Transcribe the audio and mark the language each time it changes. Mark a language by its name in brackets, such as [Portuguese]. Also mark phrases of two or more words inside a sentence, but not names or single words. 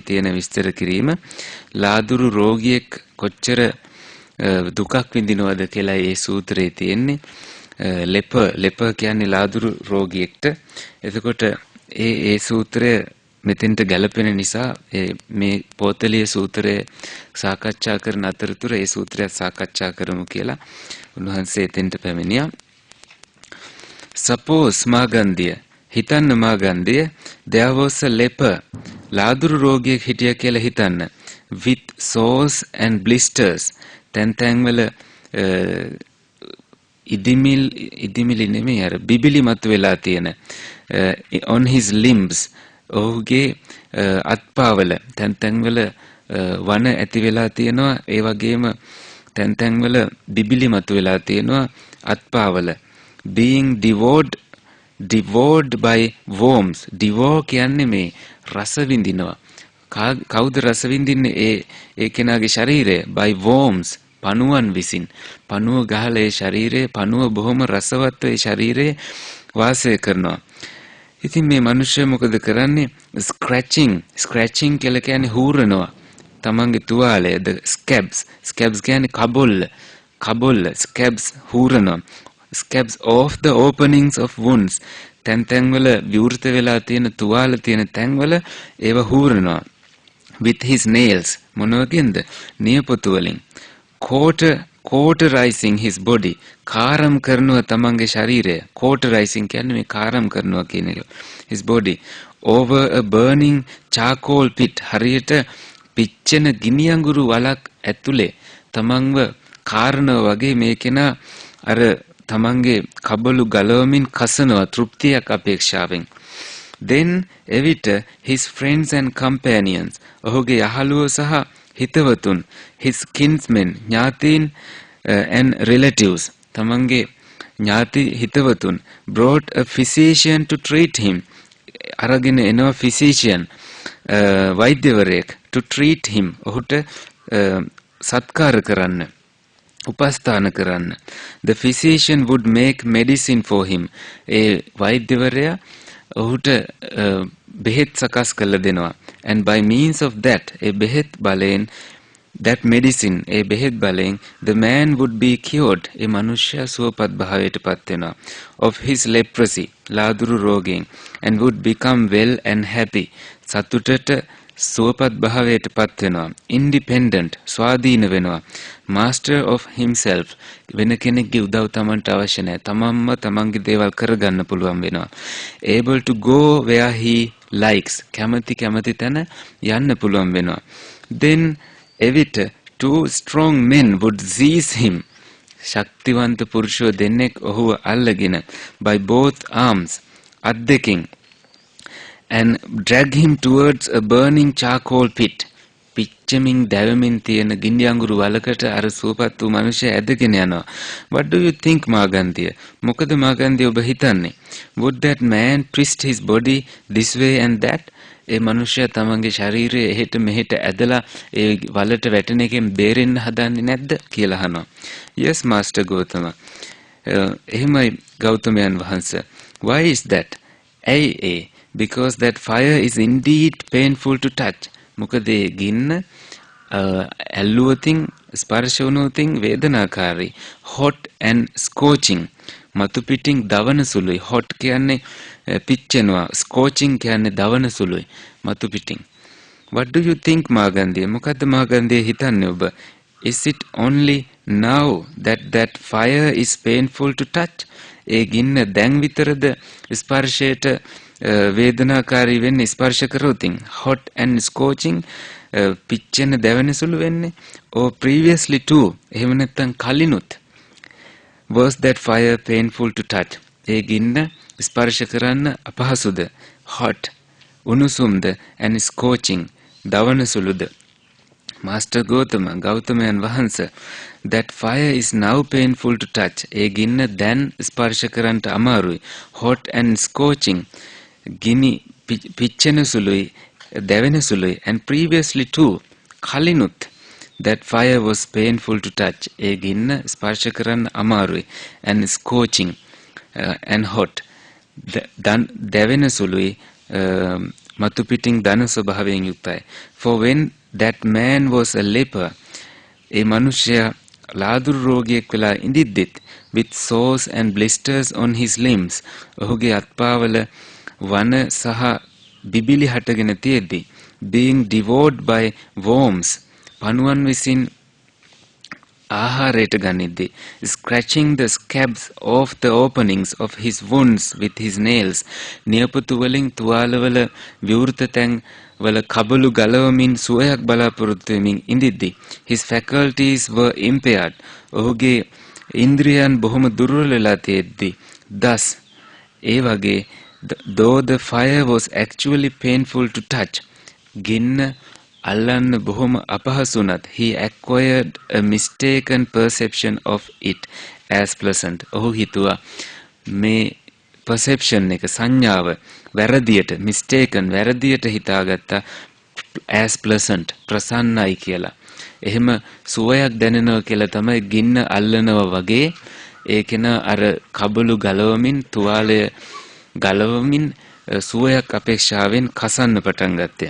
[Sinhala] තියෙන විස්තර කිරීම ලාදුරු රෝගියෙක් කොච්චර දුකක් විඳිනවද කියලා ඒ සූත්‍රයේ තියෙන්නේ ලෙප කියන්නේ ලාදුරු රෝගියෙක්ට එතකොට ඒ සූත්‍රය මෙතෙන්ට ගැලපෙන නිසා මේ පොතලිය සූත්‍රය සාකච්ඡා කරන අතරතුර ඒ සූත්‍රයත් සාකච්ඡා කරමු කියලා උන්වහන්සේ එතෙන්ට පැමිණියා. Suppose මාගන්ධිය හිතන්න මාගන්ධිය [English] there was a leper [Sinhala] ලාදුරු රෝගියෙක් හිටියා කියලා හිතන්න [English] with sores and blisters [Sinhala] තැන් වල ඉදිමිලි නෙමෙයි අර බිබිලි මත වෙලා තියෙන [English] on his limbs [Sinhala] ඔහුගේ අත්පාවල තැන් වල වන ඇති වෙලා තියෙනවා ඒ වගේම තැන් වල බිබිලි මත වෙලා තියෙනවා අත්පාවල being [English] devoured by worms [Sinhala] devour කියන්නේ මේ රස විඳිනවා කවුද රස විඳින්නේ ඒ කෙනාගේ ශරීරය [English] by worms [Sinhala] පණුවන් විසින් පණුව ගහලා ඒ ශරීරයේ පණුව බොහොම රසවත් ඒ ශරීරයේ වාසය කරනවා. ඉතින් මේ මිනිස්සු මොකද කරන්නේ scratching කියලා කියන්නේ හූරනවා. තමන්ගේ තුවාලය [English] the scabs [Sinhala] කියන්නේ කබොල්ල scabs හූරනවා. [English] scabs of the openings of wounds [Sinhala] තැන් වල විවෘත වෙලා තියෙන තුවාල තියෙන තැන් වල ඒව හූරනවා. [English] with his nails [Sinhala] මොනවකින්ද නියපොතු වලින් [English] cauterizing his body [Sinhala] කාරම් කරනවා තමන්ගේ ශරීරය cauterizing කියන්නේ මේ කාරම් කරනවා කියන එක [English] his body over a burning charcoal pit [Sinhala] හරියට පිච්චෙන ගිනි අඟුරු වලක් ඇතුලේ තමන්ව කාරනවා වගේ මේ කෙනා අර තමන්ගේ කබළු ගලවමින් කසනවා තෘප්තියක් අපේක්ෂාවෙන් then එවිට [English] his friends and companions [Sinhala] ඔහුගේ යහළුවෝ සහ හිතවතුන් [English] his kinsmen [Sinhala] ඥාතීන් [English] and relatives [Sinhala] තමන්ගේ ඥාති හිතවතුන් [English] brought a physician to treat him [Sinhala] අරගෙන එනවා physician වෛද්‍යවරයෙක් [English] to treat him [Sinhala] ඔහුට සත්කාර කරන්න උපස්ථාන කරන්න [English] the physician would make medicine for him [Sinhala] ඒ වෛද්‍යවරයා ඔහුට බෙහෙත් සකස් කරලා දෙනවා [English] and by means of that [Sinhala] ඒ බෙහෙත් බලෙන් [English] that medicine [Sinhala] ඒ බෙහෙත් බලෙන් [English] the man would be cured [Sinhala] ඒ මනුෂ්‍ය සුවපත් භාවයට පත් වෙනවා [English] of his leprosy [Sinhala] ලාදුරු රෝගයෙන් [English] and would become well and happy [Sinhala] සතුටට සුවපත් භාවයට පත් වෙනවා independent ස්වාධීන වෙනවා [English] master of himself [Sinhala] වෙන කෙනෙක්ගේ උදව් තමන්ට අවශ්‍ය නැහැ තමන්ම තමන්ගේ දේවල් කරගන්න පුළුවන් වෙනවා [English] able to go where he likes [Sinhala] කැමති තැන යන්න පුළුවන් වෙනවා [English] then එවිට two strong men would seize him [Sinhala] ශක්තිවන්ත පුරුෂයෝ දෙන්නෙක් ඔහුව අල්ලගෙන [English] by both arms [Sinhala] අත් දෙකින් [English] and drag him towards a burning charcoal pit [Sinhala] පිච්චමින් දැවෙමින් තියෙන ගිනි අඟුරු වලකට අර සුවපත් වූ මිනිසයා ඇදගෙන යනවා [English] what do you think [Sinhala] මාගන්ධිය මොකද මාගන්ධිය ඔබ හිතන්නේ [English] would that man twist his body this way and that [Sinhala] ඒ මිනිසයා තමන්ගේ ශරීරය එහෙට මෙහෙට ඇදලා ඒ වලට වැටෙන එකෙන් බේරෙන්න හදන්නේ නැද්ද කියලා අහනවා [English] yes master [Sinhala] ගෞතම එහෙමයි ගෞතමයන් වහන්සේ [English] why is that because that fire is indeed painful to touch [Sinhala] මොකද ඒ ගින්න ඇල්ලුවතින් ස්පර්ශ වුණොතින් වේදනාකාරී [English] hot and scorching [Sinhala] මතු පිටින් දවන සුළුයි hot කියන්නේ පිච්චෙනවා scorching කියන්නේ දවන සුළුයි මතු පිටින් [English] what do you think [Sinhala] මාගන්ධිය මොකද්ද මාගන්ධිය හිතන්නේ ඔබ [English] is it only now that fire is painful to touch [Sinhala] ඒ ගින්න දැන් විතරද ස්පර්ශයට වේදනාකාරී වෙන්නේ ස්පර්ශ කරොතින් hot [English] and scorching [Sinhala] පිච්චෙන දැවෙන සුළු වෙන්නේ [English] or previously too [Sinhala] එහෙම නැත්නම් කලිනුත් [English] was that fire painful to touch [Sinhala] ඒ ගින්න ස්පර්ශ කරන්න අපහසුද [English] hot උණුසුම්ද and scorching [Sinhala] දවන සුළුද [English] master [Sinhala] ගෞතමයන් වහන්සේ [English] that fire is now painful to touch [Sinhala] ඒ ගින්න දැන් ස්පර්ශ කරන්නට අමාරුයි [English] hot and scorching [Sinhala] ගිනි පිච්චෙන සුළුයි දැවෙන සුළුයි [English] and previously too කලිනුත් That fire was painful to touch. [Sinhala] ඒ ගින්න ස්පර්ශ කරන්න අමාරුයි. [English] And scorching and hot. [Sinhala] දැවෙන සුළුයි මතු පිටින් දන ස්වභාවයෙන් යුක්තයි. [English] For when that man was a leper, [Sinhala] ඒ මනුෂ්‍යයා ලාදුරු රෝගියෙක් වෙලා ඉඳිද්දිත් [English] with sores and blisters on his limbs, [Sinhala] ඔහුගේ අත්පාවල වන සහ බිබිලි හටගෙන තියෙද්දි, [English] being devoured by worms, [Sinhala] පණුවන් විසින් ආහාරයට ගනිද්දි, [English] scratching the scabs of the openings of his wounds with his nails, [Sinhala] නියපොතු වලින් තුවාලවල විවෘත තැන් වල කබළු ගලවමින් සුවයක් බලාපොරොත්තු වෙමින් ඉඳිද්දි, [English] his faculties were impaired, [Sinhala] ඔහුගේ ඉන්ද්‍රියන් බොහොම දුර්වල වෙලා තියෙද්දි, [English] thus [Sinhala] ඒ වගේ [English] though the fire was actually painful to touch, [Sinhala] ගින්න අල්ලන්න බොහොම අපහසුනත්, [English] he acquired a mistaken perception of it as pleasant. [Sinhala] ඔහු හිතුවා මේ perception එක සංඥාව වැරදියට mistaken වැරදියට හිතාගත්තා [English] as pleasant [Sinhala] ප්‍රසන්නයි කියලා. එහෙම සුවයක් දැනෙනවා කියලා තමයි ගින්න අල්ලනවා වගේ ඒකේන අර කබළු ගලවමින් තුවාලය ගලවමින් සුවයක් අපේක්ෂාවෙන් කසන්න පටන් ගත්තේ.